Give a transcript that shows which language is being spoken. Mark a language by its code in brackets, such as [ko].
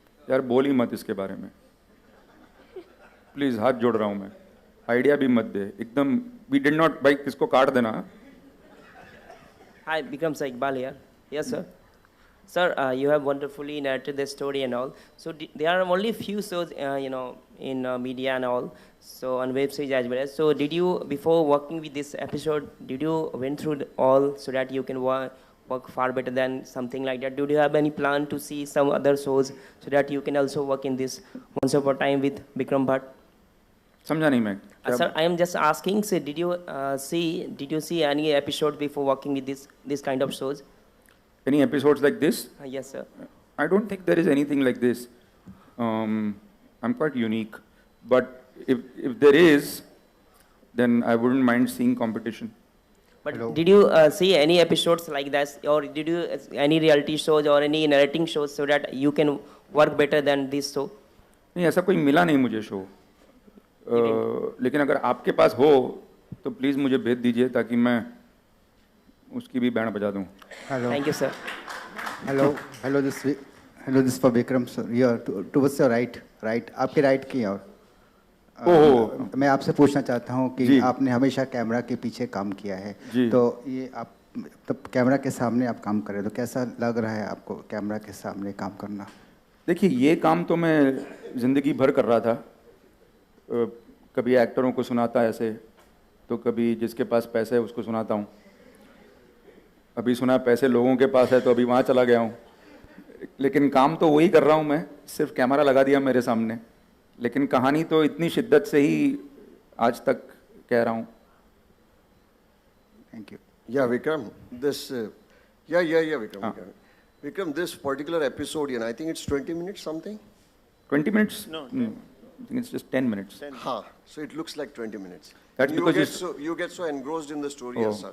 [hi] यार बोल ही मत इसके बारे में, प्लीज हाथ जोड़ रहा हूँ मैं, आइडिया भी मत दे एकदम. [en] We did not, [hi] भाई किसको काट देना. [en] Hi, Vikram sir, Iqbal here. Yes, sir. Sir, you have wonderfully narrated the story and all. So there are only few shows, in media and all. So on web series as well. So did you, before working with this episode, did you went through all so that you can work far better than something like that? Do you have any plan to see some other shows so that you can also work in this Once Upon a Time with Vikram Bhatt? [hi] समझा नहीं मैं. [en] Sir, I am just asking. So did you see any episode before working with this kind of shows? Any episodes like this? Yes, sir. I don't think there is anything like this. I'm quite unique, but if there is, then I wouldn't mind seeing competition. But Hello. did you see any episodes like that, or did you any reality shows or any narrating shows so that you can work better than this show? [hi] नहीं, ऐसा कोई मिला नहीं मुझे show. लेकिन अगर आपके पास हो तो प्लीज मुझे भेज दीजिए ताकि मैं उसकी भी बैंड बजा दूं. [en] Hello. Thank you, sir. Hello. This is for Vikram sir. Here, towards your right. [hi] आपके right की ओर. मैं आपसे पूछना चाहता हूँ कि आपने हमेशा कैमरा के पीछे काम किया है, तो ये आप तब कैमरा के सामने आप काम कर रहे हो, तो कैसा लग रहा है आपको कैमरा के सामने काम करना? देखिए, ये काम तो मैं जिंदगी भर कर रहा था. कभी एक्टरों को सुनाता ऐसे, तो कभी जिसके पास पैसे है उसको सुनाता हूँ, अभी सुना पैसे लोगों के पास है तो अभी वहाँ चला गया हूँ, लेकिन काम तो वही कर रहा हूँ मैं, सिर्फ कैमरा लगा दिया मेरे सामने, लेकिन कहानी तो इतनी शिद्दत से ही आज तक कह रहा हूँ. [en] Thank you. Yeah, Vikram, this, Vikram. Vikram, this particular episode, I think it's 20 minutes something? 20 minutes? No, I think it's just 10 minutes. So it looks like 20 minutes. That's you because you get so engrossed in the story as such.